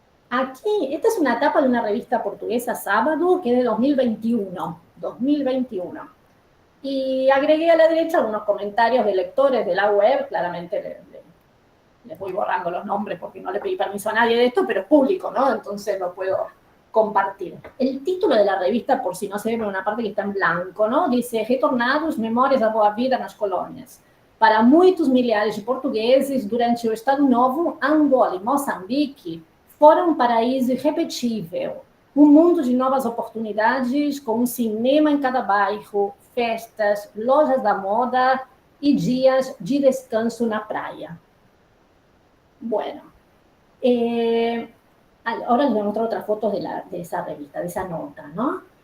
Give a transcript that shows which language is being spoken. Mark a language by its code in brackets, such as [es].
[es] Aquí, esta es una tapa de una revista portuguesa, Sábado, que es de 2021. Y agregué a la derecha algunos comentarios de lectores de la web, claramente les voy borrando los nombres porque no le pedí permiso a nadie de esto, pero es público, ¿no? Entonces lo puedo compartir. El título de la revista, por si no se ve en una parte que está en blanco, ¿no? Dice, [pt] Retornados, Memórias da Boa Vida nas Colônias. Para muitos milhares de portugueses, durante o Estado Novo, Angola e Moçambique foram um paraíso irrepetível. Um mundo de novas oportunidades, com um cinema em cada bairro, festas, lojas da moda e dias de descanso na praia. [es] Bueno, Ahora les voy a mostrar otras fotos de esa revista, de esa nota, ¿no?